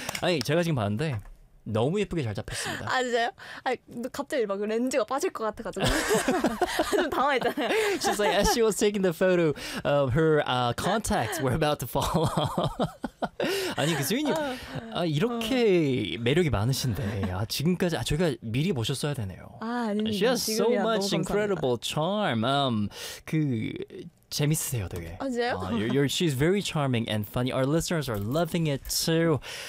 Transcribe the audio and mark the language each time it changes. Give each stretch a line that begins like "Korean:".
Korean: 아니, 제가 지금 봤는데 너무 예쁘게 잘 잡혔습니다. 아, 진짜요? 아니, 갑자기 막 렌즈가 빠질 것 같아가지고 좀 당황했잖아요.
English: She's like, as she was taking the photo, her contacts were about to fall off.
Korean: 아니, 그 수인님, 아, 이렇게 매력이 많으신데 아, 지금까지 아, 저희가 미리 보셨어야 되네요. 아, 아닙니다.
English: She has so much incredible charm.
Korean: 그... 재밌으세요, 되게. 아, 진짜요?
English: She's very charming and funny. Our listeners are loving it too.